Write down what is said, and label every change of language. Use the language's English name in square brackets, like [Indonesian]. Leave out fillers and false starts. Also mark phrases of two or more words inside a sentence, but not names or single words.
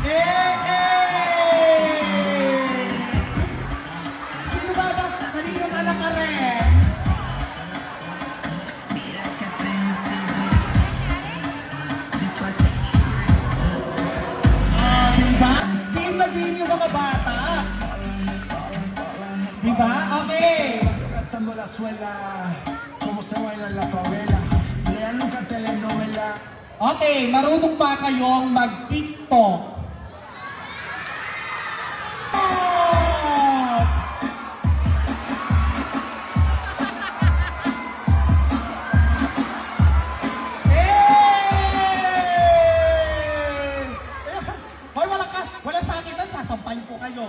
[Filipino] Sino ba ba? Kaninong anak ka rin? Diba? Team na din yung mga bata. Diba? Okay. [Spanish] Gastando la suela, como se baila en la favela. Lean nunca telenovela. [Filipino] Okay, marunong ba kayong mag-TikTok? Hoy, wala sakitan, sasampahin ko kayo.